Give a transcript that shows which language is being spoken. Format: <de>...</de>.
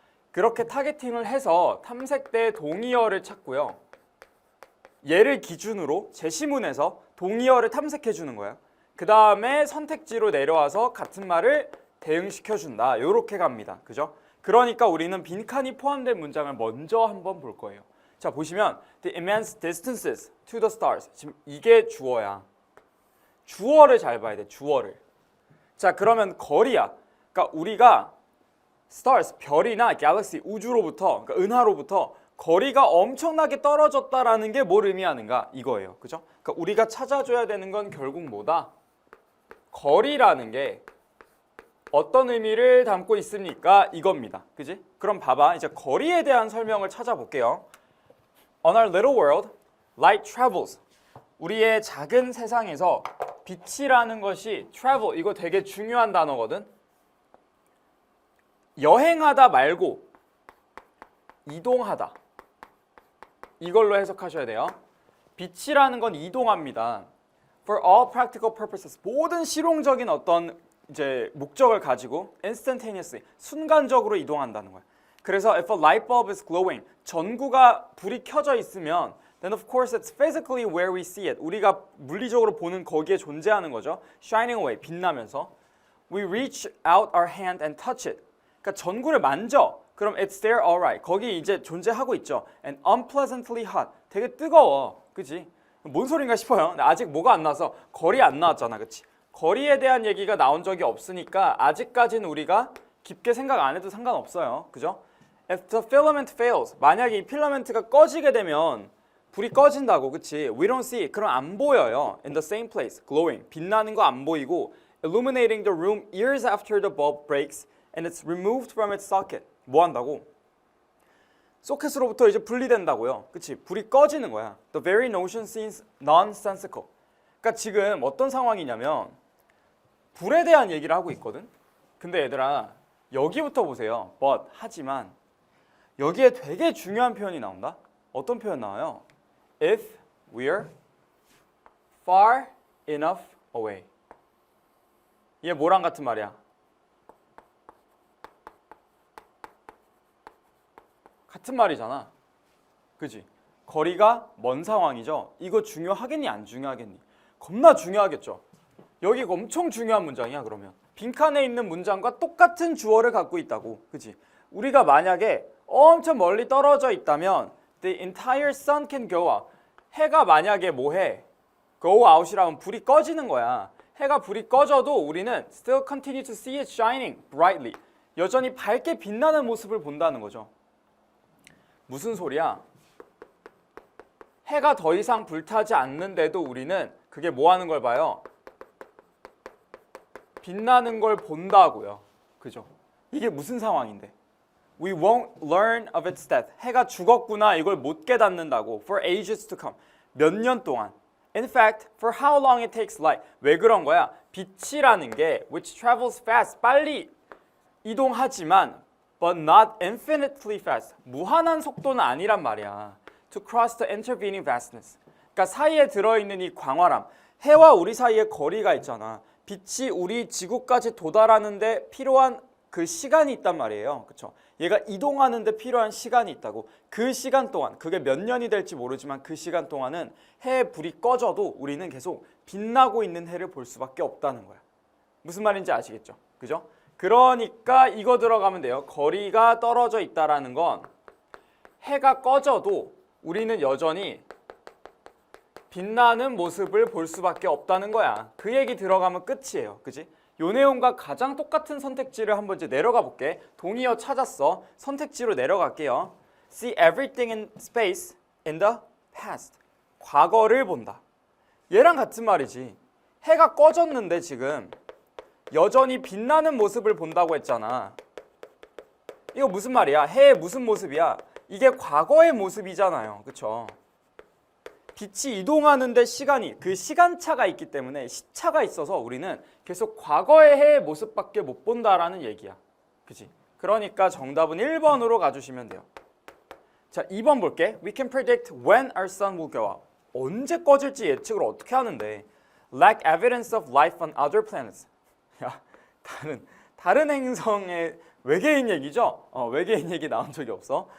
<ko>그렇게 타겟팅을 해서 탐색대 동의어를 찾고요. 얘를 기준으로 제시문에서 동의어를 탐색해 주는 거예요. 그 다음에 선택지로 내려와서 같은 말을 대응시켜준다. 이렇게 갑니다. 그죠? 그러니까 우리는 빈칸이 포함된 문장을 먼저 한번 볼 거예요. 자, 보시면</ko> <en>The immense distances to the stars.</en> <ko>지금 이게 주어야. 주어를 잘 봐야 돼. 주어를. 자, 그러면 거리야. 그러니까 우리가 stars, 별이나 galaxy, 우주로부터, 그러니까 은하로부터 거리가 엄청나게 떨어졌다라는 게 뭘 의미하는가? 이거예요. 그죠? 그러니까 우리가 찾아줘야 되는 건 결국 뭐다? 거리라는 게 어떤 의미를 담고 있습니까? 이겁니다. 그지? 그럼 봐봐. 이제 거리에 대한 설명을 찾아볼게요.</ko> <en>On our little world, light travels.</en> <ko>우리의 작은 세상에서 빛이라는 것이 travel, 이거 되게 중요한 단어거든. 여행하다 말고 이동하다. 이걸로 해석하셔야 돼요. 빛이라는 건 이동합니다.</ko> <en>For all practical purposes.</en> <ko>모든 실용적인 어떤 이제 목적을 가지고 instantaneously, 순간적으로 이동한다는 거예요.</ko> <en>그래서 if a light bulb is glowing,</en> <ko>전구가 불이 켜져 있으면</ko> <en>then of course it's physically where we see it.</en> <ko>우리가 물리적으로 보는 거기에 존재하는 거죠.</ko> <en>Shining away,</en> <ko>빛나면서.</ko> <en>We reach out our hand and touch it.</en> <ko>그러니까 전구를 만져. 그럼</ko> <en>it's there alright.</en> <ko>거기 이제 존재하고 있죠.</ko> <en>And unpleasantly hot.</en> <ko>되게 뜨거워. 그치? 뭔 소린가 싶어요. 아직 뭐가 안 나와서 거리 안 나왔잖아. 그치? 거리에 대한 얘기가 나온 적이 없으니까 아직까지는 우리가 깊게 생각 안 해도 상관없어요. 그죠?</ko> <en>If the filament fails.</en> <ko>만약에 이 필라멘트가 꺼지게 되면 불이 꺼진다고. 그치?</ko> <en>We don't see.</en> <ko>그럼 안 보여요.</ko> <en>In the same place. Glowing.</en> <ko>빛나는 거 안 보이고</ko> <en>illuminating the room years after the bulb breaks and it's removed from its socket.</en> <ko>뭐 한다고? 소켓으로부터 이제 분리된다고요. 그치? 불이 꺼지는 거야.</ko> <en>The very notion seems nonsensical.</en> <ko>그러니까 지금 어떤 상황이냐면 불에 대한 얘기를 하고 있거든. 근데 얘들아 여기부터 보세요. But 하지만 여기에 되게 중요한 표현이 나온다. 어떤 표현 나와요?</ko> <en>If we're far enough away.</en> <ko>이게 뭐랑 같은 말이야? 같은 말이잖아. 그지? 거리가 먼 상황이죠. 이거 중요하겠니 안 중요하겠니? 겁나 중요하겠죠. 여기가 엄청 중요한 문장이야. 그러면 빈칸에 있는 문장과 똑같은 주어를 갖고 있다고. 그지? 우리가 만약에 엄청 멀리 떨어져 있다면</ko> <en>The entire sun can go out.</en> <ko>해가 만약에 뭐해? Go out이라면 불이 꺼지는 거야. 해가 불이 꺼져도 우리는 still continue to see it shining brightly. 여전히 밝게 빛나는 모습을 본다는 거죠. 무슨 소리야? 해가 더 이상 불타지 않는데도 우리는 그게 뭐 하는 걸 봐요? 빛나는 걸 본다고요. 그죠? 이게 무슨 상황인데?</ko> <en>We won't learn of its death.</en> <ko>해가 죽었구나 이걸 못 깨닫는다고.</ko> <en>For ages to come.</en> <ko>몇 년 동안.</ko> <en>In fact, for how long it takes light.</en> <ko>왜 그런 거야? 빛이라는 게</ko> <en>which travels fast.</en> <ko>빨리 이동하지만</ko> <en>but not infinitely fast.</en> <ko>무한한 속도는 아니란 말이야.</ko> <en>To cross the intervening vastness.</en> <ko>그러니까 사이에 들어있는 이 광활함. 해와 우리 사이에 거리가 있잖아. 빛이 우리 지구까지 도달하는데 필요한 그 시간이 있단 말이에요. 그렇죠? 얘가 이동하는데 필요한 시간이 있다고. 그 시간 동안, 그게 몇 년이 될지 모르지만 그 시간 동안은 해의 불이 꺼져도 우리는 계속 빛나고 있는 해를 볼 수밖에 없다는 거야. 무슨 말인지 아시겠죠? 그죠? 그러니까 이거 들어가면 돼요. 거리가 떨어져 있다라는 건 해가 꺼져도 우리는 여전히 빛나는 모습을 볼 수밖에 없다는 거야. 그 얘기 들어가면 끝이에요. 그지? 요 내용과 가장 똑같은 선택지를 한번 이제 내려가 볼게. 동의어 찾았어. 선택지로 내려갈게요.</ko> <en>See everything in space in the past.</en> <ko>과거를 본다. 얘랑 같은 말이지. 해가 꺼졌는데 지금 여전히 빛나는 모습을 본다고 했잖아. 이거 무슨 말이야? 해의 무슨 모습이야? 이게 과거의 모습이잖아요. 그쵸? 빛이 이동하는데 시간이, 그 시간차가 있기 때문에 시차가 있어서 우리는 계속 과거의 해의 모습밖에 못 본다라는 얘기야. 그치? 그러니까 정답은 1번으로 가주시면 돼요. 자, 2번 볼게.</ko> <en>We can predict when our sun will go out.</en> <ko>언제 꺼질지 예측을 어떻게 하는데?</ko> <en>Lack evidence of life on other planets.</en> <ko>야, 다른 행성의 외계인 얘기죠? 외계인 얘기 나온 적이 없어.</ko>